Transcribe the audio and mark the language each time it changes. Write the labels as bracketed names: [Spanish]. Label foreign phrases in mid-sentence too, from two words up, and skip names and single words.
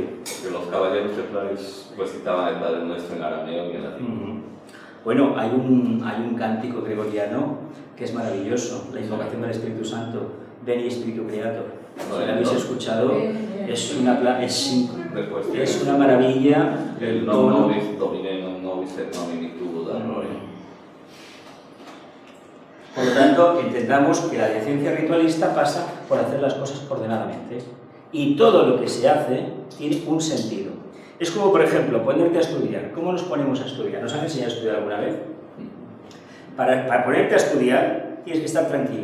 [Spanish] Porque los caballeros templarios recitaban el Padre Nuestro en arameo y en latín. Bueno, hay un cántico gregoriano que es maravilloso, la invocación del Espíritu Santo, [Latin] Veni Spiritu Creator. [Spanish] Si lo habéis escuchado, es una maravilla. [Latin] El non nobis domine, non nobis et nomini tuo da gloria. [Spanish] Por lo tanto, entendamos que la decencia ritualista pasa por hacer las cosas ordenadamente. Y todo lo que se hace tiene un sentido. Es como, por ejemplo, ponerte a estudiar. ¿Cómo nos ponemos a estudiar? ¿Nos han enseñado a estudiar alguna vez? Para ponerte a estudiar tienes que estar tranquilo.